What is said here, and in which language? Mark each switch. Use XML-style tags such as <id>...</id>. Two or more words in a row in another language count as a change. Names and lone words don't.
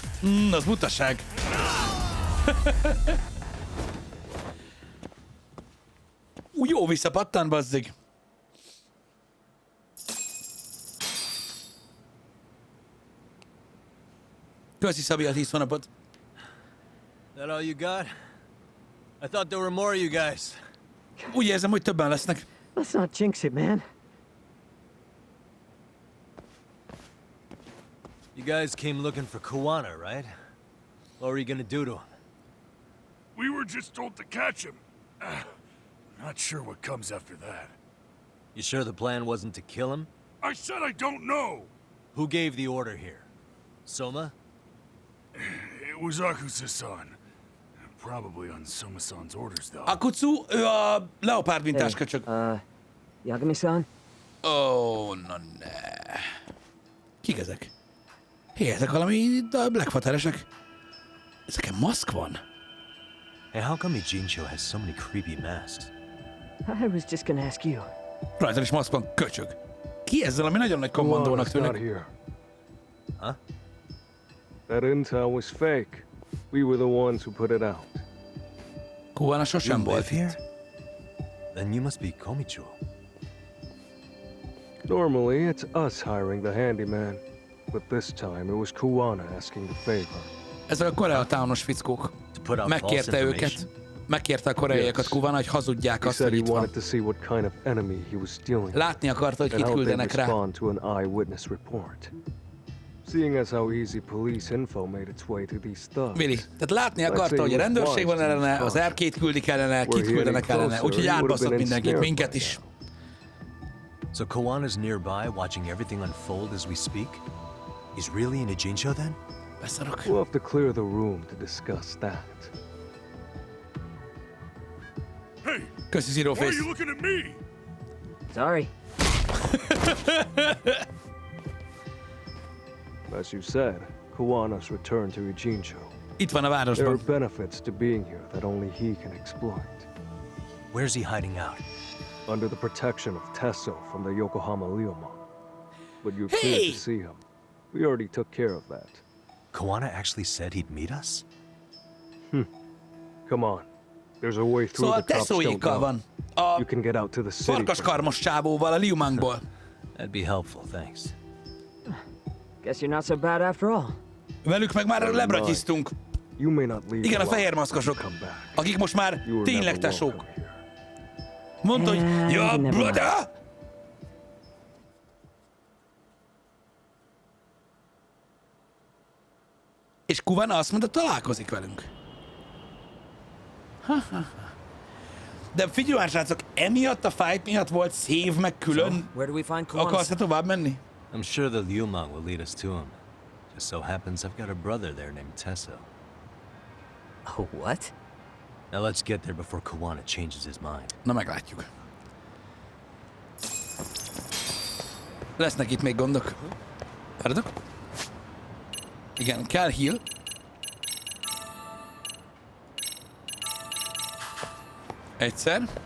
<hu>Az butaság. Jó, visszapattan, bazzig. Köszi, Szabi, a 10 hónapot.</hu> <en>That all you got? I thought there were more of you guys.</en> <hu>Úgy érzem, hogy többen lesznek.</hu> <en>Let's not jinx it, man. You guys came looking for Kuwana, right? What were you gonna do to him? We were just told to catch him. Not sure what comes after that. You sure the plan wasn't to kill him? I said I don't know. Who gave the order here? Soma? It was Akusa-san. Probably on Soma-san's orders, though.</en> <hu>Akutsu, ő a leopárd mintás köcsög. Yagami-san? Ó, na ne. Kik ezek? Hé, ezek valami Blackwateresek. Ezeken maszk van?</hu> <en>Hey, how come Ijincho has so many creepy masks? I was just gonna ask you.</en> <hu>Rajta is maszk van, köcsög. Ki ezzel, ami nagyon nagy kommandónak</hu> <en>Kuwana's not</en> <hu>tűnik?</hu> <en>here. Huh? That intel was fake. We were the ones who put it out.</en> <hu>Kuwana sosem volt</hu> <en>here?</en> <hu>itt.</hu> <en>Then you must be Komicho. Normally, it's us hiring the handyman, but this time it was Kuwana asking the favor.</en> <hu>Ezek a Koreatownos fickók.</hu> <en>To put out false</en> <hu>Megkérte őket.</hu> <en>information?</en> <hu>Megkérte a koreaiakat</hu> <en>Yes.</en> <hu>Kuwana, hogy hazudják</hu> <en>He</en> <hu>azt,</hu> <en>said</en> <hu>hogy</hu> <en>he</en> <hu>itt van.</hu> <en>wanted to see what kind of enemy he was dealing with,</en> <hu>Látni akarta, hogy</hu> <en>and</en> <hu>kit</hu> <en>how they</en> <hu>küldenek rá.</hu> <en>respond to an eyewitness report. Seeing as how easy police info made its way to these thugs.</en> <hu>Vili, tehát látni akarta, hogy a rendőrség van ellene, az R2-t küldik ellene, kit küldenek ellene, úgyhogy átbaszott mindenkit, minket is.</hu> <en>So Kawana's nearby, watching everything unfold as we speak? He's really in Ijincho then?</en> <hu>Beszarok.</hu> <en>We'll have to clear the room to discuss that. Hey,</en> <hu>Köszi, Zero</hu> <en>why are</en> <hu>Face.</hu> <en>you looking at me? Sorry. As you said, Kuwana's returned to Ijincho.</en> <hu>Itt van a</hu> <en>There are</en> <hu>városban.</hu> <en>benefits to being here that only he can exploit. Where's he hiding out? Under the protection of Tesso from the Yokohama Leomon. But you Hey! feared to see him. We already took care of that. Kawana actually said he'd meet us? Come on. There's a way through</en> <hu>Szóval</hu> <en>the cops don't</en> <hu>Tesszóékkal</hu> <en>know.</en> <hu>van. A</hu> <en>You can get out to the city.</en> <hu>farkaskarmos csávóval, a Liu Mangból.</hu> <en>That'd be helpful, thanks. Guess you're not so bad after all.</en> <hu>Velük meg már lebratyisztunk.</hu> <en>You may not leave</en> <hu>Igen, a</hu> <en>alive</en> <hu>fehér</hu> <en>when you</en> <hu>maszkosok,</hu> <en>come back.</en> <hu>akik most már</hu> <en>You were</en> <hu>tényleg</hu> <en>never</en> <hu>tesók.</hu> <en>welcome here.</en> <hu>Mondta, hogy ja,</hu> <en>never mind. brother!</en> <hu>És Kuwana azt mondta, találkozik velünk. De figyelj már, srácok, emiatt a fight miatt volt szév meg külön.</hu> <en>Where do we find Kuwana?</en> <hu>Akarsz-e tovább menni?</hu> <en>I'm sure the Liumang will lead us to him. Just so happens I've got a brother there named Tesso. Oh, what? Now let's get there before Kawana changes his mind.</en> <hu>Na, meglátjuk. Lesznek itt még gondok. Várjatok. Igen, kell heal. Egyszer.</hu>